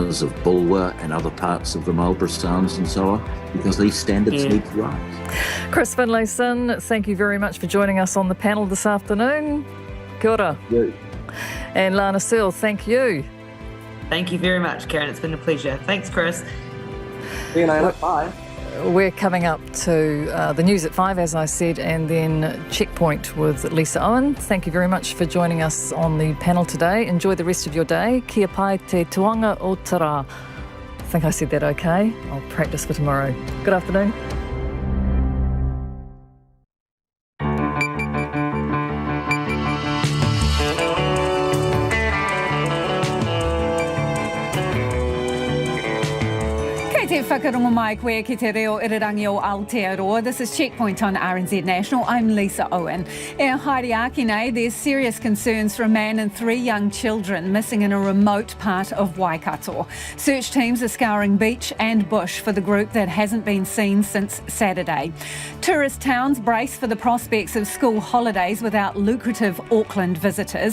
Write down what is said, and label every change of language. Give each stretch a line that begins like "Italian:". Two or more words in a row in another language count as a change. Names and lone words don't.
English: corners of Bulwer and other parts of the Marlborough Sounds and so on, because these standards need to rise. Chris Finlayson, thank you very much for joining us on the panel this afternoon.
Māori: Kia ora.
English: Yeah. And Lana Searle, thank you. Thank you very much, Karen. It's been a pleasure. Thanks, Chris. See you later. Bye. We're coming up to the news at 5, as I said, and then Checkpoint with Lisa Owen. Thank you very much for joining us on the panel today. Enjoy the rest of your day.
Māori: Kia pai te tuanga o te rā.
English: I think I said that okay. I'll practice for tomorrow. Good afternoon.
Māori: Te whakarongo mai koe ki te reo irirangi o Aotearoa.
English: This is Checkpoint on RNZ National. I'm Lisa Owen.
Māori: E haere nei,
English: there's serious concerns for a man and 3 young children missing in a remote part of Waikato. Search teams are scouring beach and bush for the group that hasn't been seen since Saturday. Tourist towns brace for the prospects of school holidays without lucrative Auckland visitors.